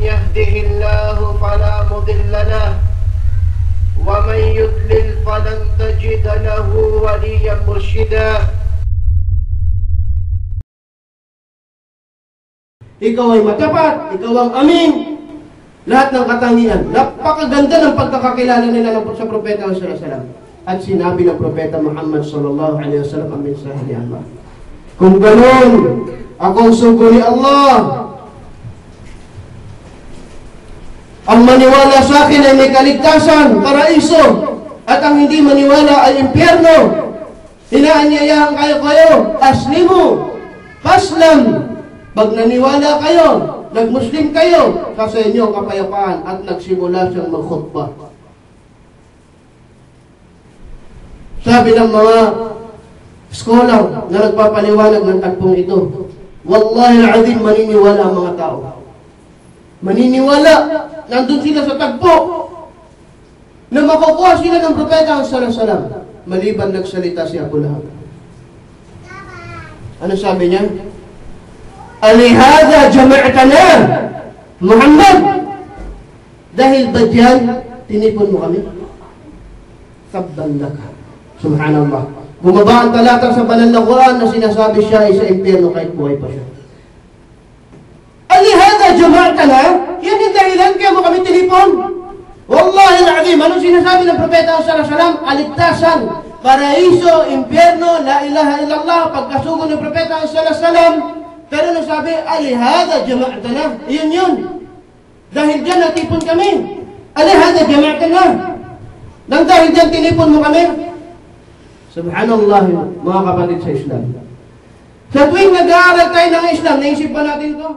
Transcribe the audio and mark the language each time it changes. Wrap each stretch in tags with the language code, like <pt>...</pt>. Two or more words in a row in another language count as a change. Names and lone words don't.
<ar>يهده الله فلا مضل له ومن يضلل فلن تجد له وليا مرشدا.</ar> <tl>Ikaw ay matapat, ikaw ang amin, lahat ng katangian. Napakaganda ng pagkakakilala nila sa Propeta</tl> <ar>صلى الله عليه وسلم.</ar> <tl>At sinabi ng Propeta Muhammad</tl> <ar>صلى الله عليه وسلم</ar> <tl>ang mensahe ni Allah. Kung ganoon, akong sugo ni Allah. Ang maniwala sa akin ay may kaligtasan, paraiso, at ang hindi maniwala ay impyerno. Inaanyayahan kayo,</tl> <ar>أسلموا فاسلم.</ar> <tl>Pag naniwala kayo, nagmuslim kayo, sa inyo ang kapayapaan, at nagsimula siyang magkhutbah. Sabi ng mga scholar na nagpapaliwanag ng tagpong ito,</tl> <ar>والله العظيم,</ar> <tl>maniniwala ang mga tao. Maniniwala, nandun sila sa tagpo, na makukuha sila ng Propeta</tl> <ar>صلى الله عليه وسلم,</ar> <tl>maliban nagsalita si Abu Lahab. Ano sabi niya?</tl> <ar>ألهذا جمعتنا</ar> <tl>Muhammad, dahil ba diyan tinipon mo kami?</tl> <ar>تبا لك سبحان الله.</ar> <tl>Bumaba ang talata sa banal na Quran na sinasabi siya ay sa impyerno kahit buhay pa siya.</tl> <ar>ألهذا جمعتنا,</ar> <tl>yan yung dahilan kaya mo kami tinipon.</tl> <ar>والله العظيم,</ar> <tl>anong sinasabi ng Propeta</tl> <ar>صلى الله عليه وسلم?</ar> <tl>Aligtasan, paraiso, impyerno,</tl> <ar>لا إله إلا الله,</ar> <tl>pagkasugo ng Propeta</tl> <ar>صلى الله عليه وسلم.</ar> <tl>Pero nasabi,</tl> <ar>ألهذا جمعتنا,</ar> <tl>yun. Dahil dyan natipon kami.</tl> <ar>ألهذا جمعتنا.</ar> <tl>Nang dahil dyan tinipon mo kami. Subhanallah, mga kapatid sa Islam. Sa tuwing nag-aaral tayo ng Islam, naisip ba natin to?</tl>